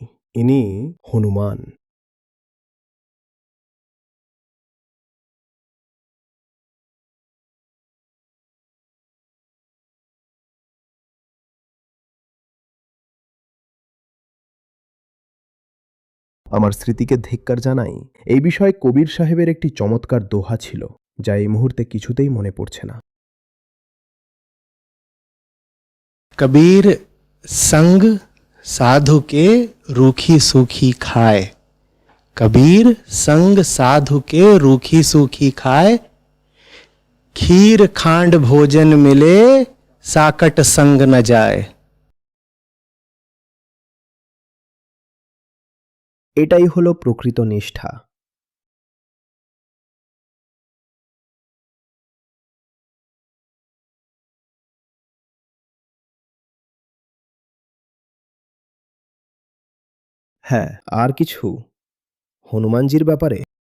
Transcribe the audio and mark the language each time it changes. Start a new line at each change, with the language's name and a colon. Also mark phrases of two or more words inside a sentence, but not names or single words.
Bangla: ইনি হনুমান। আমার স্মৃতিকে ধিক্কার জানাই। এই বিষয়ে কবির সাহেবের একটি চমৎকার দোহা ছিল, যা এই মুহূর্তে কিছুতেই মনে পড়ছে না।
Hindi: कबीर संग साधु के रूखी सूखी खाए। कबीर संग साधु के रूखी सूखी खाए। खीर खांड भोजन मिले साकट संग न जाए।
Bangla: এটাই হলো প্রকৃত নিষ্ঠা। হ্যাঁ, আর কিছু হনুমানজির ব্যাপারে?